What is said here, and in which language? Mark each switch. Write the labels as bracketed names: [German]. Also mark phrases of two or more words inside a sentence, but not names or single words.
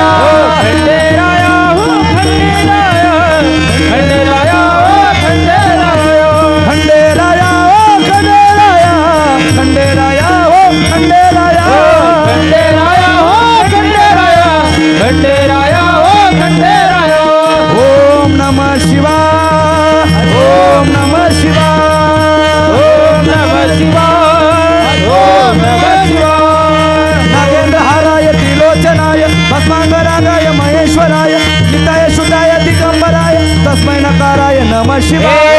[Marathi] खंडेराया हो खंडेराया खंडेराया हो खंडेराया खंडेराया हो खंडेराया खंडेराया हो खंडेराया खंडेराया हो खंडेराया खंडेराया हो खंडेराया [Sanskrit] ओम नमः शिवाय ओम नमः शिवाय ओम नमः शिवाय ओम नमः शिवाय नागेंद्र हाराय त्रिलोचनाय भस्मांगरागाय महेश्वराय निताय शुद्धाय दिगंबराय तस्मै नकाराय नमः शिवाय